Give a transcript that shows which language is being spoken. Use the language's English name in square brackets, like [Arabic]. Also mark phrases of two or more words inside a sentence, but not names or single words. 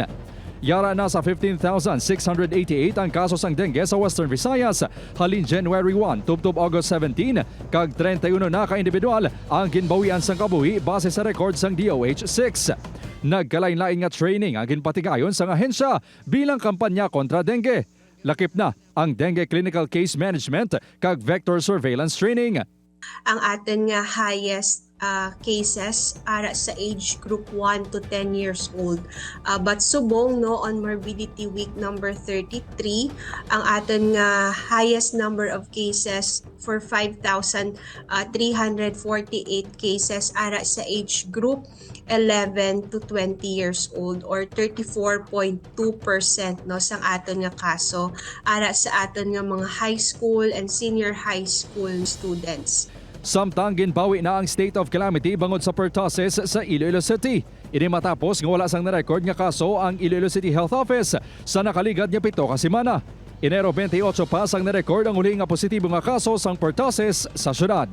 [Hiligaynon] Yara na sa 15,688 ang kaso sang dengue sa Western Visayas halin January 1 tubtob August 17 kag 31 na ka individual ang ginbawian sang kabuhi base sa record sang DOH-6. Nagkalain-lain nga training ang ginpatigayon sang ahensya bilang kampanya kontra dengue. Lakip na ang [English] dengue clinical case management [Hiligaynon] kag [English] vector surveillance training. [Hiligaynon] Ang atin nga [English] highest cases [Hiligaynon] ara sa [English] age group 1 to 10 years old. But [Hiligaynon] subong no [English] on morbidity week number 33, [Hiligaynon] ang atin nga [English] highest number of cases for 5,348 cases [Hiligaynon] ara sa [English] age group 11 to 20 years old or 34.2% [Hiligaynon] no sang aton nga kaso ara sa aton nga mga [English] high school and senior high school students. [Hiligaynon] Samtang ginbawi na ang state of calamity bangod sa pertussis sa Iloilo City. Ini matapos nga wala sang na-record nga kaso ang Iloilo City Health Office sa nakaligad nga 7 ka semana. Enero 28 pa sang na-record ang uli nga positibo nga kaso sang pertussis sa syudad.